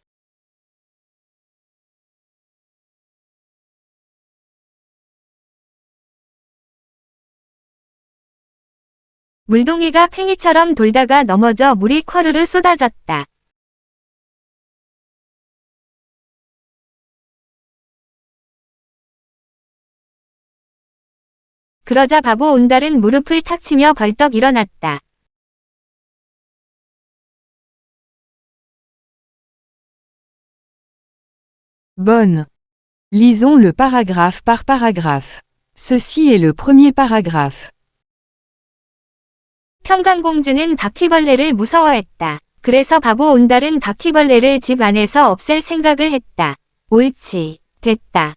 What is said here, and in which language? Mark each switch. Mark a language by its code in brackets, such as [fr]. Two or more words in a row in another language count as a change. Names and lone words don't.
[ko] 물동이가 팽이처럼 돌다가 넘어져 물이 쿼르르 쏟아졌다. 그러자 바보 온달은 무릎을 탁 치며 벌떡 일어났다. [fr] Bonne. Lisons le paragraphe par paragraphe. Ceci est le premier paragraphe. [ko] 평강공주는 바퀴벌레를 무서워했다. 그래서 바보 온달은 바퀴벌레를 집 안에서 없앨 생각을 했다. 옳지, 됐다.